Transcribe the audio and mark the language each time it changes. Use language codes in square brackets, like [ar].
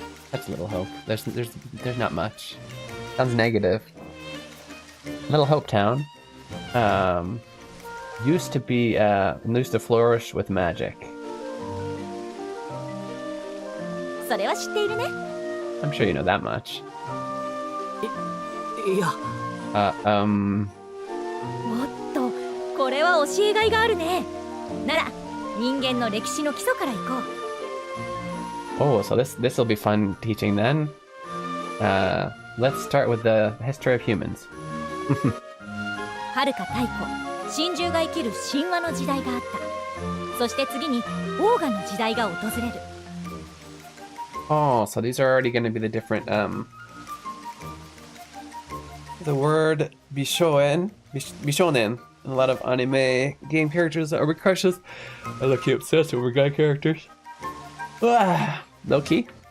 [en] That's Little Hope. There's not much. Sounds negative. Little Hope Town. Used to flourish with magic. [ja] それは知っているね。 [en] I'm sure you know that much. [ja] いや。おっと、これは教えがいがあるね。なら、人間の歴史の基礎からいこう。 [en] Oh, so this will be fun teaching then. Let's start with the history of humans. [ja] 遥か太古、神獣が生きる神話の時代があった。そして次にオーガの時代が訪れる。 [en] Oh, so these are already going to be the different, the word bishonen, and a lot of anime game characters that are crushes. I look obsessed over guy characters. Low key.